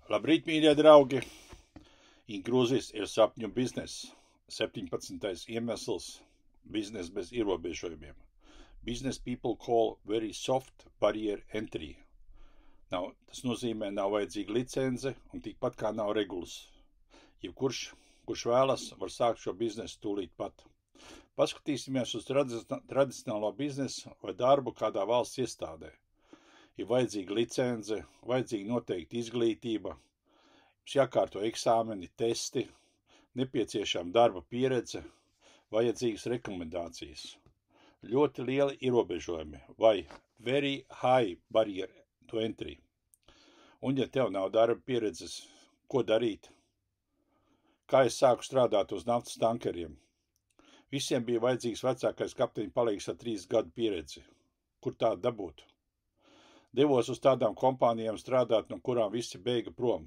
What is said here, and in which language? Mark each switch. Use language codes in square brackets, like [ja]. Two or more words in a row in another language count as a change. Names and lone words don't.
[lv] Labrīt, mīļie draugi! Ingrūzijas ir sapņu biznes. 17. iemesls – biznes bez ierobežojumiem. [en] Business people call very soft barrier entry. [lv] Tas nozīmē, nav vajadzīga licence un tikpat kā nav regulas. Kurš vēlas, var sākt šo biznesu tūlīt pat. Paskatīsimies uz tradicionālo biznesu vai darbu kādā valsts iestādē. Ir vajadzīga licence, vajadzīga noteikta izglītība, jums jākārto eksāmeni, testi, nepieciešama darba pieredze, vajadzīgas rekomendācijas. Ļoti lieli ierobežojumi vai [en] very high barrier to entry. [lv] Un ja tev nav darba pieredzes, ko darīt? Kā es sāku strādāt uz naftas tankeriem? Visiem bija vajadzīgs vecākais kapteiņa palīgs ar 3 gadu pieredzi. Kur tādu dabūt? Devos uz tādām kompānijām strādāt, no kurām visi beiga prom.